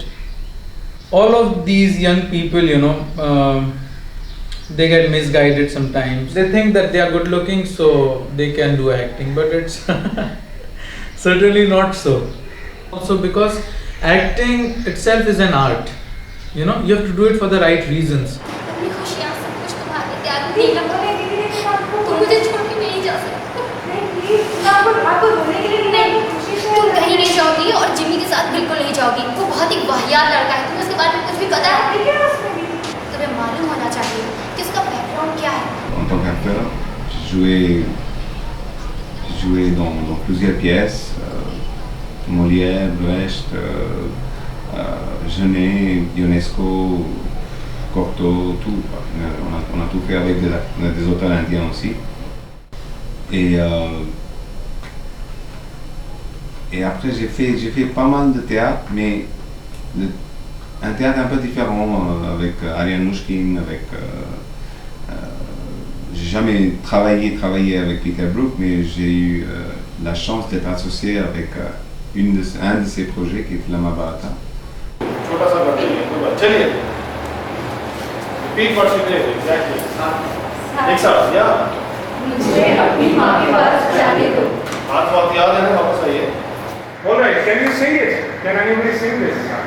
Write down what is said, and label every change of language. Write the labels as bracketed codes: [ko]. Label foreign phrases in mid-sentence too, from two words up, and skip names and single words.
[en] All of these young people, you know, they get misguided sometimes. They think that they are good looking so they can do acting, but it's certainly not so. Also because acting itself is an art, you know, you have to do it for the right reasons. [hi] अपनी खुशियाँ सब कुछ तुम्हारे त्याग नहीं लगा तुम मुझे छोड़ के नहीं जा सकते नहीं तुम कहीं नहीं जाओगी और जिमी के साथ बिल्कुल नहीं जाओगी वो बहुत ही वाहियात लड़का है तुम्हें उसके बारे में कुछ भी पता है तुम्हें मालूम होना चाहिए कि उसका बैकग्राउंड क्या है [fr] En tant qu'acteur, j'ai joué dans plusieurs pièces, Molière, Brecht, Genet, Ionesco, Cocteau, tout. On a tout fait avec des auteurs indiens aussi. Et après j'ai fait pas mal de théâtre, mais un théâtre un peu différent avec Ariane Mouchkine, avec j'ai jamais travaillé avec Peter Brook, mais j'ai eu la chance d'être associé avec un de ses projets qui est la Mahabharata. [hi] छोटा सा करते हैं चलिए [en] repeat what she did exactly [hi] एक साथ या मुझे अपनी माँ के पास जाने दो हाथ वाथ याद है ना वापस आइए [en] alright can you sing it can anybody sing this